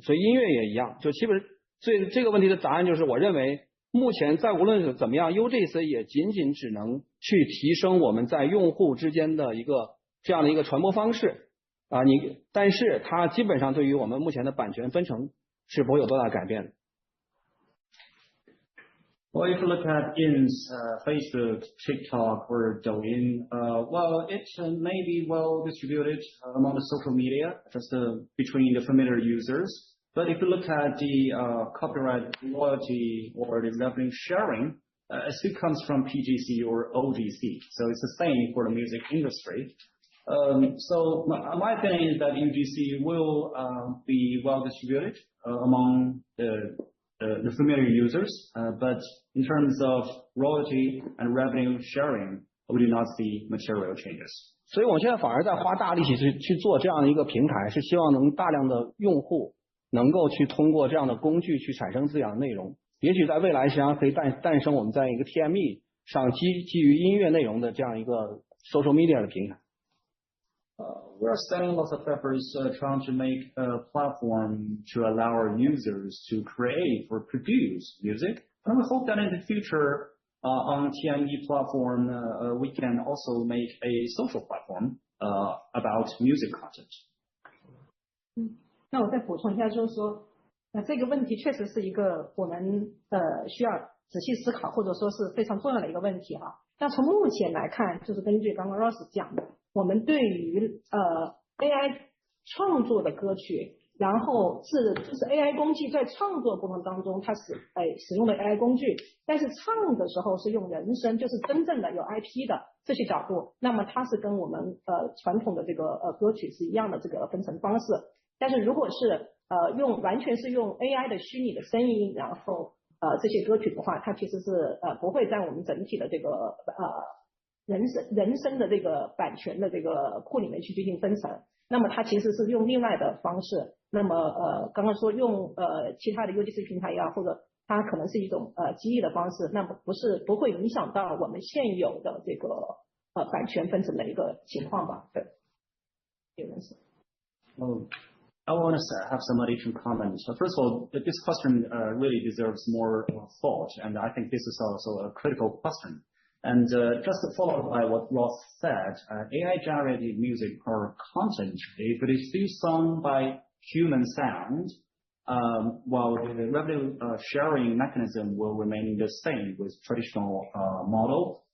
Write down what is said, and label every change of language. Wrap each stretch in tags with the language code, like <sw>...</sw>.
<zh>所以音乐也一样，就基本所以这个问题的答案就是我认为目前在无论是怎么样 UGC 也仅仅只能去提升我们在用户之间的这样的一个传播方式但是它基本上对于我们目前的版权分成是不会有多大的改变的。</zh> <en>Well, if you look at Ins, Facebook, TikTok, or Douyin, it may be well distributed among the social media, just between the familiar users. But if you look at the copyright royalty or the revenue sharing, it still comes from PGC or OGC. So it's the same for the music industry. So my opinion is that UGC will be well distributed among the familiar users, but in terms of royalty and revenue sharing, we do not see material changes.</en> <zh>所以我现在反而在花大力气去做这样的一个平台，是希望能大量的用户能够去通过这样的工具去产生自己的内容。也许在未来实际上可以诞生我们在一个 TME 上基于音乐内容的这样一个</zh> <en>social media</en> <zh>的平台。</zh> <en>We are spending lots of efforts trying to make a platform to allow our users to create or produce music. And we hope that in the future on TME platform, we can also make a social platform about music content.</en> <zh>那我再补充一下，就是说，这个问题确实是一个我们需要仔细思考，或者说是非常重要的一个问题哈。那从目前来看，就是根据刚刚 Ross 讲的，我们对于AI 创作的歌曲，然后就是 AI 工具在创作过程当中，它使用的 AI 工具，但是唱的时候是用人声，就是真正的有 IP 的这些角度，那么它是跟我们传统的这个歌曲是一样的这个分成方式。但是如果是完全是用 AI 的虚拟的声音，然后这些歌曲的话，它其实是不会在我们整体的这个人声的这个版权的这个库里面去进行分成。那么它其实是用另外的方式。那么刚刚说用其他的 UGC 平台呀，或者它可能是一种激励的方式，那么不会影响到我们现有的这个版权分成的一个情况吧？对，有人是。</zh> <en>I want to have some additional comments. First of all, this question really deserves more thought, and I think this is also a critical question. And just to follow up by what Ross said, AI-generated music or content, if it is still sung by human sound, while the revenue sharing mechanism will remain the same with traditional model.</en>